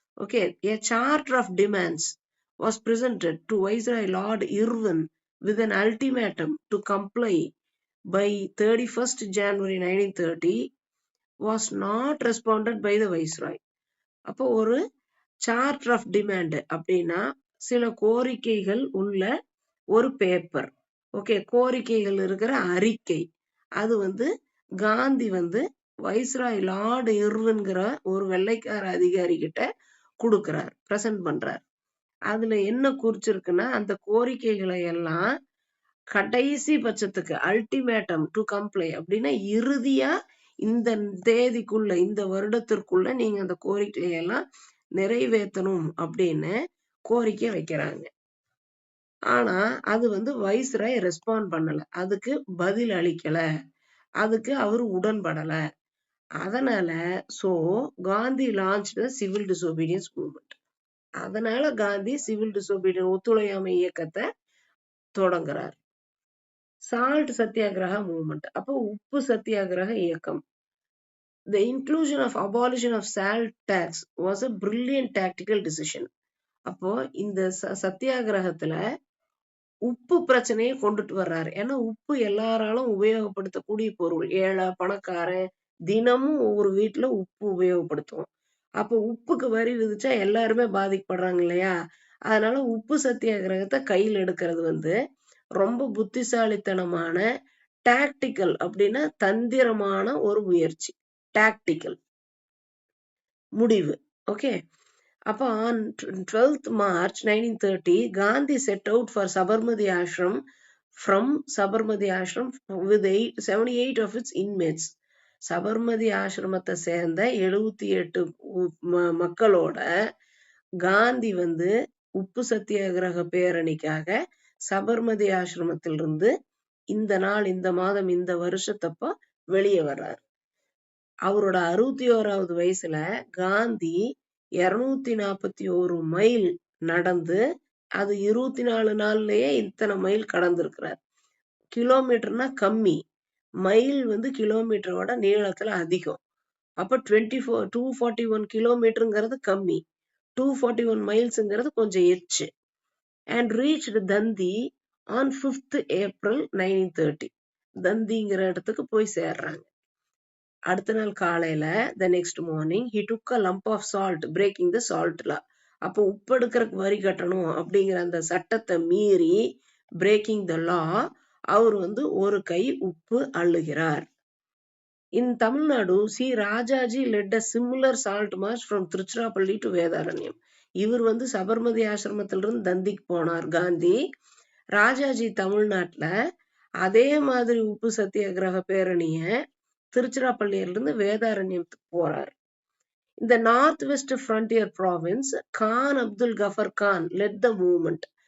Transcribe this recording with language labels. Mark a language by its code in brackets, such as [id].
[en] Okay, a charter of demands was presented to Viceroy Lord Irwin with an ultimatum to comply by 31st January 1930 was not responded by the Viceroy. [ta] அப்போ ஒரு charter of demand அப்படின்னா சில கோரிக்கைகள் உள்ள ஒரு paper. Okay, கோரிக்கைகள் இருக்கிற அறிக்கை. அது வந்து காந்தி வந்து வைஸ்ராய் லார்டு இர்வின்கிற ஒரு வெள்ளைக்கார அதிகாரி கிட்ட கொடுக்கிறார், பிரசன்ட் பண்றார். அதுல என்ன குறிச்சிருக்குன்னா, அந்த கோரிக்கைகளை எல்லாம் கடைசி பட்சத்துக்கு அல்டிமேட்டம் டு கம்ப்ளை அப்படின்னா இறுதியா இந்த தேதிக்குள்ள, இந்த வருடத்திற்குள்ள நீங்க அந்த கோரிக்கையை எல்லாம் நிறைவேற்றணும் அப்படின்னு கோரிக்கை வைக்கிறாங்க. ஆனா அது வந்து வைஸ்ராய் ரெஸ்பாண்ட் பண்ணல, அதுக்கு பதில் அளிக்கல, அதுக்கு அவர் உடன்படல. [en] அதனால Gandhi launch civil disobedience movement. [ta] அதனால காந்தி சிவில் டிசோபீடியன்ஸ் ஒத்துழையாமை இயக்கத்தை தொடங்குறார். சால்ட் சத்தியாகிரக மூவ்மெண்ட், அப்போ உப்பு சத்தியாகிரக இயக்கம். [en] The inclusion of abolition of salt tax was a brilliant tactical decision. [ta] அப்போ இந்த சத்தியாகிரகத்துல உப்பு பிரச்சனையை கொண்டுட்டு வர்றாரு. ஏன்னா உப்பு எல்லாராலும் உபயோகப்படுத்தக்கூடிய பொருள். ஏழை பணக்காரன் தினமும் ஒவ்வொரு வீட்டுல உப்பு உபயோகப்படுத்துவோம். அப்போ உப்புக்கு வரி விதிச்சா எல்லாருமே பாதிக்கப்படுறாங்க இல்லையா? அதனால உப்பு சத்தியாகிரகத்தை கையில் எடுக்கிறது ரொம்ப புத்திசாலித்தனமான டாக்டிக்கல் அப்படின்னா தந்திரமான ஒரு முயற்சி. டாக்டிக்கல் முடிவு. ஓகே. [en] அப்போ on 12th March 1930, Gandhi set out for Sabarmati Ashram from Sabarmati Ashram with 78 of its inmates. [ta] Sabarmati ஆசிரமத்தை சேர்ந்த 78 மக்களோட காந்தி உப்பு சத்தியாகிரக பேரணிக்காக சபர்மதி ஆசிரமத்திலிருந்து இந்த நாள், இந்த மாதம், இந்த வருஷத்தப்ப வெளியே வர்றார். அவரோட 61வது வயசுல காந்தி 241 மைல் நடந்து, அது 24 நாள்லயே இத்தனை மைல் கடந்திருக்கிறார். கிலோமீட்டர்னா கம்மி, மைல் கிலோமீட்டரோட நீளத்துல அதிகம். அப்ப 241 கிலோமீட்டருங்கிறது கம்மி, 241 மைல்ஸ்ங்கிறது கொஞ்சம் எச்சு. [en] And reached Dandi on 5th April 1930. [ta] தந்திங்கிற இடத்துக்கு போய் சேர்றாங்க. அடுத்த நாள் காலையில [en] the next morning he took a lump of salt, breaking the salt law. [ta] அப்போ உப்பு எடுக்கிறதுக்கு வரி கட்டணும் அப்படிங்கிற அந்த சட்டத்தை மீறி [en] breaking the law, [ta] அவர் ஒரு கை உப்பு அள்ளுகிறார். [en] In Tamil Nadu, C. Rajaji led a similar salt march from Tiruchirappalli to Vedaranyam. [ta] இவர் சபர்மதி ஆசிரமத்திலிருந்து தந்திக்கு போனார் காந்தி. ராஜாஜி தமிழ்நாட்டுல அதே மாதிரி உப்பு சத்தியாகிரக பேரணிய திருச்சிராப்பள்ளியிலிருந்து வேதாரண்யத்துக்கு போறார். [en] இந்த north west frontier province Khan Abdul Ghaffar Khan led the movement.